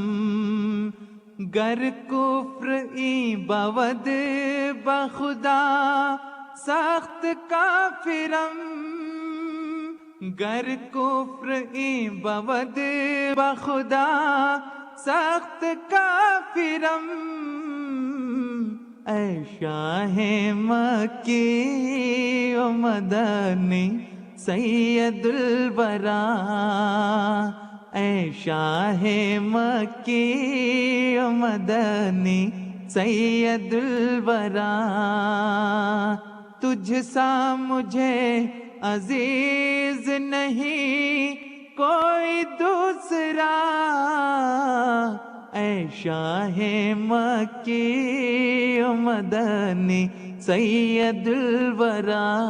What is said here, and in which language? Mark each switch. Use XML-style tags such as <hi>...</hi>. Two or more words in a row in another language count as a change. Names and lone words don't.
<fa>گر کفر ای بود بخدا سخت کافرم، گر کفر ای بود بخدا سخت کافرم،</fa> <ur>اے شاہ مکی و مدنی سید الورا، اے شاہ مکی و مدنی سید الورا، تجھ سا مجھے عزیز نہیں کوئی دوسرا، اے شاہ مکی و مدنی سید الورا،</ur>